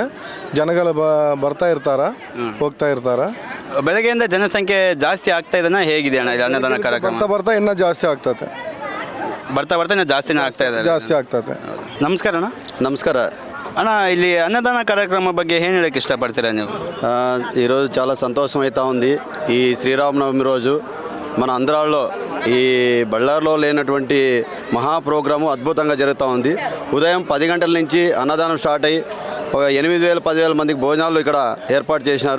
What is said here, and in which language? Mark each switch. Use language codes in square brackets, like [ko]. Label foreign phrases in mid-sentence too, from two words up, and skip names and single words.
[kn] ಜನಗಳು ಬರ್ತಾ ಇರ್ತಾರ, ಹೋಗ್ತಾ ಇರ್ತಾರ. ಬೆಳಗ್ಗೆಯಿಂದ ಜನಸಂಖ್ಯೆ ಜಾಸ್ತಿ ಆಗ್ತಾ ಇದೆನಾ, ಹೇಗಿದೆ ಅಣ್ಣ ಅನ್ನದಾನ ಕಾರ್ಯಕ್ರಮ? ಬರ್ತಾ ಇನ್ನೂ ಜಾಸ್ತಿ ಆಗ್ತದೆ. ಬರ್ತಾ ಇನ್ನೂ ಜಾಸ್ತಿನೇ ಜಾಸ್ತಿ ಆಗ್ತದೆ. ನಮಸ್ಕಾರ ಅಣ್ಣ. ನಮಸ್ಕಾರ ಅಣ್ಣ, ಇಲ್ಲಿ ಅನ್ನದಾನ కార్యక్రమ ಬಗ್ಗೆ ಏನು ಹೇಳಕ್ಕೆ ఇష్టపడతారా ನೀವು? [te] ఈరోజు చాలా సంతోషమైతా ఉంది. ఈ శ్రీరామనవమి రోజు మన ఆంధ్రాలో ఈ బళ్ళారిలో లేనటువంటి మహా ప్రోగ్రాము అద్భుతంగా జరుగుతూ ఉంది. ఉదయం 10 గంటల నుంచి అన్నదానం స్టార్ట్ అయ్యి 8,000-10,000 మందికి భోజనాలు ఇక్కడ ఏర్పాటు చేసినారు.